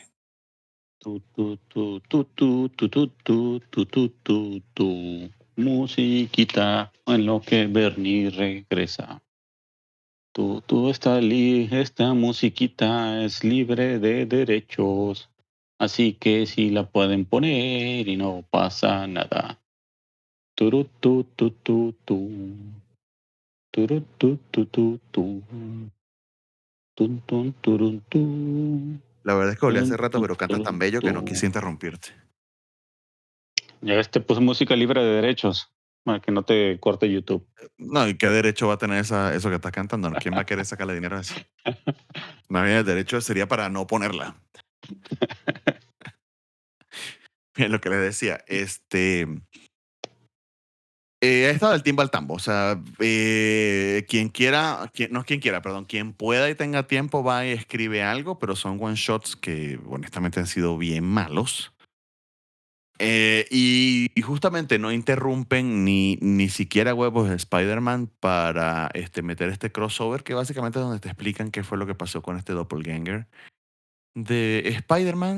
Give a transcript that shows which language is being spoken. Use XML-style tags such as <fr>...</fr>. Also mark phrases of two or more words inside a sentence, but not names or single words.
<es>Tu, tu, tu, tu, tu, tu, tu, tu, tu, tu, tu, tu. Musiquita en lo que Bernie regresa. Esta musiquita es libre de derechos, así que si la pueden poner y no pasa nada. Turu, tu, tu, tu, tu. Turu, tu, tu, tu, tu. Tun, tun, turun, tu. La verdad es que volví Tun, hace rato, tun, pero cantas turun, tan bello tu. que no quise interrumpirte. Ya ves, te puse música libre de derechos para que no te corte YouTube. No, ¿y qué derecho va a tener eso que estás cantando? ¿Quién va a querer sacarle dinero a eso? Más bien el derecho sería para no ponerla. Bien, lo que les decía, ha estado del timbo al tambo. O sea, quien quiera, no es quien quiera, perdón, quien pueda y tenga tiempo va y escribe algo, pero son</es> <en>one shots</en> <es>que honestamente han sido bien malos. Y justamente no interrumpen ni siquiera huevos de Spider-Man para meter este crossover, que básicamente es donde te explican qué fue lo que pasó con este doppelganger de Spider-Man.</es>